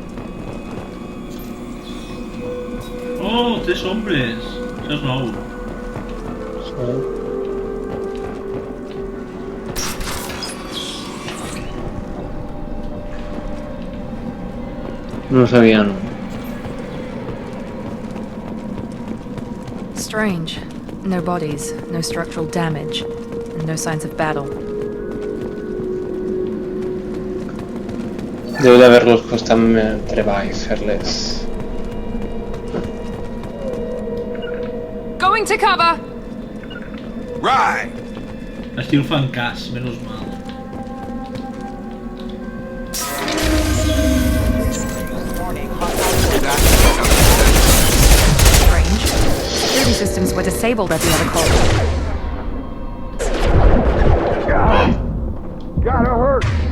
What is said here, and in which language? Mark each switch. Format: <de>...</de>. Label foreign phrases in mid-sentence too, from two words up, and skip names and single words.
<es>Oh, 3 hombres.</es> <ca>Això és nou.</ca> <es>No sabían.</es> <en>Strange. No bodies, no structural damage, and no signs of battle.</en> <ca>Deu d'haver-los costat treball fer-les.</ca> <en>Going to cover! Right!</en> <ca>Així el fan cas, menys mal.</ca> <en>Strange. Security systems were disabled at the other colony. Gotta hurt!</en>